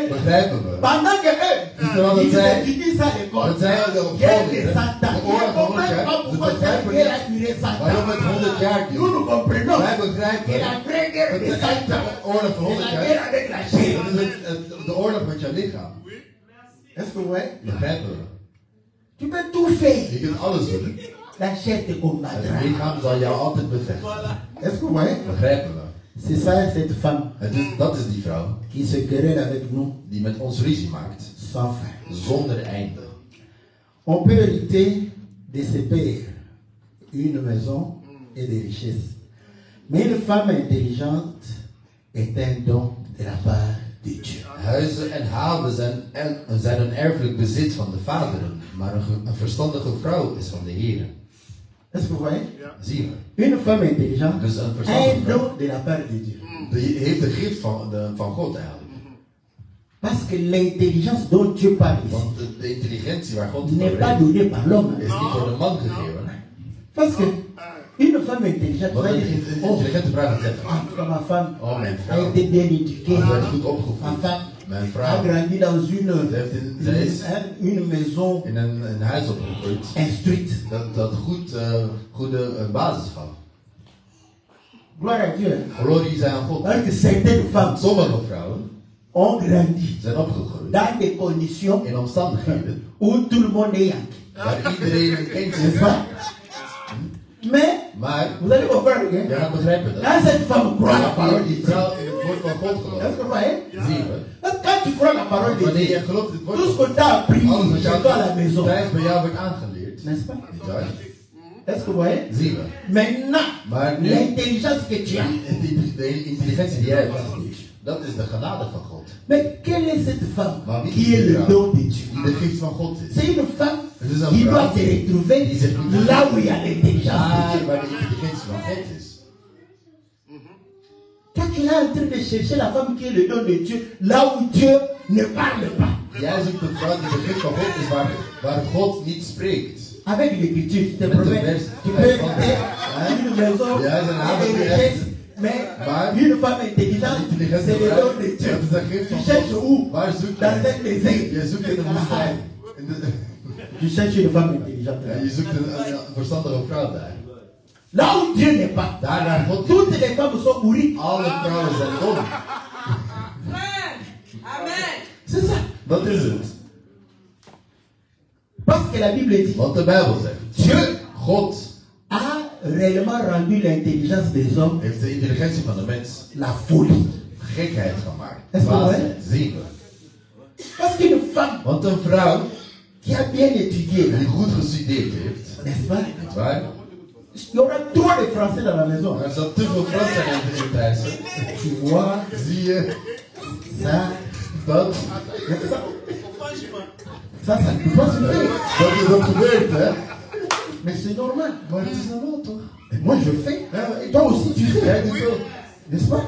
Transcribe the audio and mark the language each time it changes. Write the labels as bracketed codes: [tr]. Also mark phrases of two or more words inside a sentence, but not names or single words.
[nl] Begrijpen we? [fr] Pendant que [nl] Terwijl [fr] eux, [nl] dat zij, [fr] ils étudient ça à l'école. [nl] dat zij de [fr] Guerre [nl] opvolging, [fr] de Satan. [nl] de [fr] Ils ne [nl] oorlog 100 [fr] comprennent pas [nl] jaar, ze [fr] pourquoi cette [nl] begrijpen [fr] guerre a [nl] niet [fr] duré 100 [nl] waarom [fr] ans. [nl] het 100 jaar [fr] Nous, [nl] duurt. [fr] nous comprenons [nl] Wij [fr] que [nl] begrijpen [fr] la vraie guerre [nl] dat [fr] de de Satan, [nl] echte oorlog van [fr] c'est 100 la [nl] jaar, [fr] guerre avec la chair. [nl] dat is de oorlog met jouw lichaam. [fr] Est-ce que vous voyez? [nl] Begrijpen we? [fr] Tu peux tout faire. [nl] Je kunt alles doen. [fr] La chair te [nl] Het [fr] combattra. [nl] lichaam zal jou altijd bevechten. [fr] Est-ce que vous voyez? [nl] Begrijpen we? [fr] C'est ça cette femme [nl] Dat is die vrouw [fr] qui se querelle avec nous [nl] die met ons ruzie maakt, [fr] sans fin. [nl] zonder einde. [fr] On peut hériter de ses pères une maison et des richesses. Mais une femme intelligente est un don de la part de Dieu. [nl] Huizen en haven zijn een erfelijk bezit van de vaderen, maar een verstandige vrouw is van de Heer. [fr] Est-ce que vous voyez? [nl] Zie je? [fr] Une femme intelligente [nl] Dus een [fr] a un [nl] verstandige vrouw [fr] don de la part de Dieu. [nl] die heeft de gift van God eigenlijk. [fr] Parce que l'intelligence dont Dieu parle ici [nl] Want de intelligentie waar God het [fr] n'est [nl] over [fr] pas [nl] heeft, [fr] donnée par l'homme. [nl] is niet door de man gegeven. [fr] Parce que une femme intelligente [nl] Want [fr] va [nl] een [fr] dire, oh, [nl] intelligente vrouw gaat zeggen, [fr] en tout cas ma femme [nl] oh mijn [fr] a [nl] vrouw, [fr] été bien éduquée. [nl] ze werd goed [fr] Ma [nl] opgevoed. [fr] femme [nl] Mijn [fr] a [nl] vrouw, [fr] grandi dans [nl] zij is [fr] une maison [nl] in een huis opgegroeid [fr] instruite. [nl] dat goede basis gaf. [fr] Gloire à Dieu. [nl] Glorie zij aan God. [fr] Alors que certaines femmes [nl] Sommige vrouwen [fr] ont grandi [nl] zijn opgegroeid [fr] dans des conditions [nl] in omstandigheden [fr] où tout le monde est yankee. [nl] waar iedereen een kindje [fr] N'est-ce [nl] heeft. [fr] pas? Mais, [nl] Maar [fr] vous allez comprendre, [nl] je [fr] hein? [nl] gaat begrijpen dat. [fr] Quand cette femme croit la parole de [nl] Die [fr] Dieu, [nl] vrouw in het woord van God [fr] est-ce [nl] gelooft. [fr] que vous voyez? [nl] Zien we. [fr] Parce que quand tu crois la parole de [nl] Wanneer [fr] Dieu, [nl] je gelooft in het woord [fr] tout ce [nl] van [fr] qu'on t'a appris [nl] alles wat [fr] chez toi à la maison, [nl] thuis bij jou wordt aangeleerd. [fr] n'est-ce pas? [nl] Niet waar? [fr] Est-ce que vous voyez? [nl] Zien we. [fr] Maintenant, [nl] Maar nu, [fr] l'intelligence que tu as. [nl] de intelligentie die jij hebt, dat is de genade van God. [fr] Mais quelle est cette femme [nl] Maar wie [fr] qui [nl] is [fr] est [nl] die [fr] le [nl] vrouw [fr] don de Dieu? [nl] die de gift van God is? [fr] C'est une femme [nl] Het is een [fr] qui doit [nl] vrouw [fr] se retrouver [nl] die zich moet [fr] là où il y a l'intelligence de [nl] daar [fr] Dieu. [nl] waar de intelligentie van God is. [fr] Toi, tu es en train de chercher la femme qui est le don de Dieu, là où Dieu ne parle pas. [nl] Jij zoekt een vrouw die de gift van God is waar God niet spreekt. [fr] Avec l'écriture, je te [nl] Met de [fr] promets, [nl] vers. [fr] tu peux quitter une maison [nl] Ja, ze [fr] et [nl] hebben [fr] des [nl] het [fr] richesses, mais [nl] Maar [fr] une femme intelligente, [nl] intelligente [fr] c'est le [nl] vrouw, [fr] don de Dieu. [nl] dat is de gift [fr] Tu [nl] van [fr] cherches [nl] God. [fr] où? [nl] Waar zoek [fr] Dans [nl] je? [fr] un désert. [nl] Je zoekt in de woestijn. [fr] Tu cherches une femme intelligente. [nl] Ja, je zoekt een verstandige vrouw daar. [fr] Là où Dieu n'est pas, [nl] Daar waar God niet. [fr] toutes les femmes sont bourries. [nl] Alle vrouwen zijn dom. [fr] Amen. C'est ça. [nl] Dat is het. [fr] Parce que la Bible dit, [nl] Wat de Bijbel zegt. [fr] Dieu [nl] God [fr] a réellement rendu l'intelligence des hommes [nl] heeft de intelligentie van de mens [fr] la folie. [nl] gekheid gemaakt. Is dat waar? Waanzin. Zien we. [fr] Parce qu'une femme [nl] Want een vrouw [fr] qui a bien étudié, [nl] die goed gestudeerd heeft, [fr] n'est-ce pas? [nl] niet waar? [fr] Il y aura trop de Français dans la maison. [nl] Er zal te veel Frans zijn in het thuis. [fr] Tu vois, [nl] Zie je [fr] ça, [nl] dat? [fr] ça ne peut pas se faire. [nl] Dat is wat gebeurt, hè? [fr] Mais c'est normal. [nl] Maar het is normaal toch? [fr] Et moi je fais. Et toi aussi tu [nl] Jij [fr] fais. [nl] doet ook. [fr] N'est-ce pas?